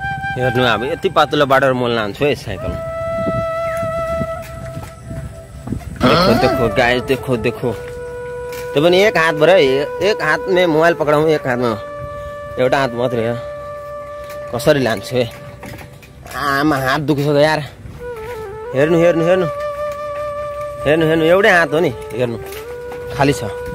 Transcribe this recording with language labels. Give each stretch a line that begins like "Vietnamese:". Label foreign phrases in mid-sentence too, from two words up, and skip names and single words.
Nepali: हेर्नु अब यति पातलो बाटो म लान्छु है साइकल।
Hindi: देखो देखो गाइस, देखो देखो।
Nepali: त्यो पनि एक हात भरे, एक
Hindi: हात में
Nepali: मोबाइल पकडाउँ, एक हातमा एउटा हात मात्रै हो। कसरी लान्छु है? आमा हात दुखिसक्यो यार। हेर्नु हेर्नु हेर्नु हेर्नु हेर्नु, एउटै हात हो नि, हेर्नु खाली छ।